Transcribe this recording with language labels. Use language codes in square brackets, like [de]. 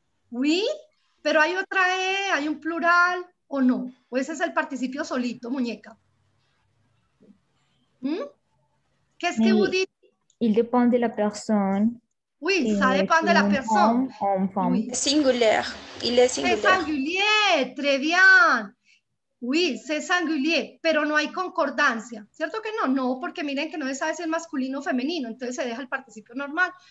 [es] Oui, pero hay otra E, hay un plural o no. O ese es el participio solito, muñeca. [fr] Qu'est-ce que vous dites? Il dépend de la personne. Oui, ça dépend de la personne. Oui. Singulier. Il est singulier. C'est singulier, très bien. Oui, c'est singulier, [es] pero no hay concordancia. ¿Cierto que no? No, porque miren que no se sabe si es masculino o femenino, entonces se deja el participio normal.